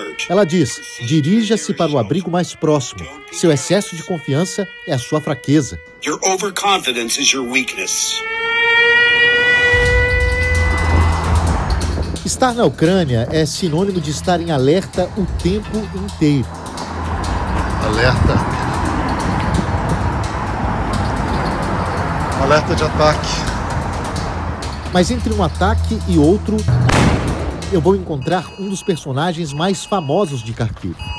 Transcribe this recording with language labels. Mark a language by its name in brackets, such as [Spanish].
[Portuguese] Ela diz: dirija-se para o abrigo mais próximo. Seu excesso de confiança é a sua fraqueza. [English] Your overconfidence is your weakness. [Portuguese] Estar na Ucrânia é sinônimo de estar em alerta o tempo inteiro. Alerta de ataque. Mas entre um ataque e outro, eu vou encontrar um dos personagens mais famosos de Kharkiv.